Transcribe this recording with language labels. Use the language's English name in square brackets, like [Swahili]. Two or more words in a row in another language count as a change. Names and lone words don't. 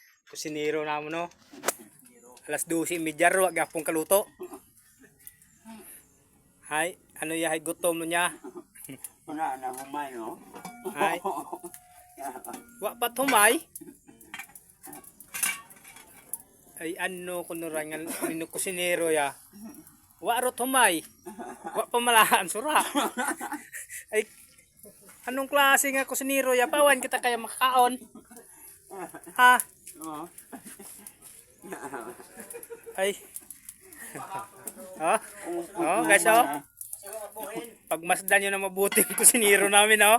[Aklanon] Kusinero na mo no. Alas 12:30 ro gapong kaluto. Hay, ano ya hay gutom mo niya? Wala na humay, no? Hay. Wa pa humay. Ay ano kuno rangan nino kusinero ya. Wa ro humay. Wa pa malahan sura. Ay anong klase nga kusinero ya pawan kita kaya makaon? Ha? Oo. Ay. Oh, guys, oh. [Filipino] Pagmasdan nyo na mabuti yung kusinero namin, oh.